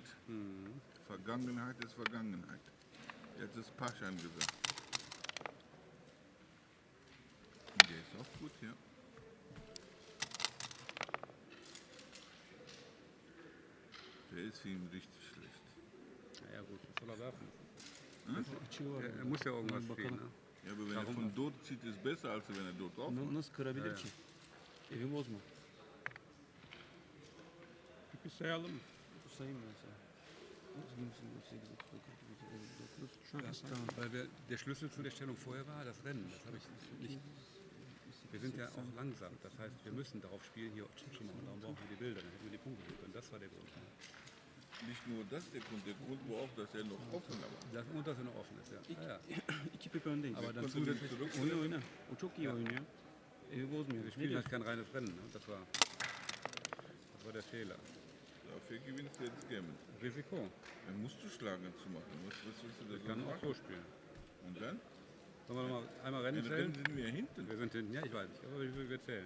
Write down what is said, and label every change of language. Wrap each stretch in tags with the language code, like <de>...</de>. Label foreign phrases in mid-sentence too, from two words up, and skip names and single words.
<de>Vergangenheit ist Vergangenheit. Jetzt ist Pasch angesagt. Der ist auch gut, ja. Der ist ihm richtig schlecht. Naja gut, was soll er werfen?</de> <tr>Açığı var.</tr> <de>Er muss ja irgendwas spielen,</de> <tr>Bakalım.</tr> <de>ne? Ja, aber wenn er von dort zieht, ist besser, als wenn er dort drauf macht.</de> <tr>Nasıl kırabilir</tr> <de>Ja,</de> <tr>ki? Evi bozma. Bir sayalım. Sayayım ben sana. 8, 9, 10, 9. Tamam.</tr> <de>Weil der Schlüssel zu der Stellung vorher war das Rennen. Das habe ich nicht. Wir sind ja auch langsam. Das heißt, wir müssen darauf spielen, hier zu machen. Darum brauchen wir die Bilder. Dann hätten wir die Punkte geholt. Und das war der Grund. Nicht nur das, der Grund war auch, dass er noch offen war. Und dass er noch offen ist, ja. Ja, ja.</de> <tr>2 pip öndeyiz.</tr> <de>Aber dann Konnte nicht zusätzlich. zurück.</de> <tr>Oyna. O çok iyi oynuyor. Evi bozmuyor.</tr> <de>Wir</de> <tr>Ne</tr> <de>spielen</de> <tr>diyorsun?</tr> <de>halt kein reines Rennen. Ne? Das war der Fehler. Dafür gewinnt jetzt Gammon. Risiko. Dann musst du schlagen zu machen. Was willst du da Wir so können auch machen? so spielen. Und dann? Sollen wir noch mal einmal Rennen Dann zählen? sind wir hinten. Wir sind hinten, ja, ich weiß nicht, aber wir zählen.</de>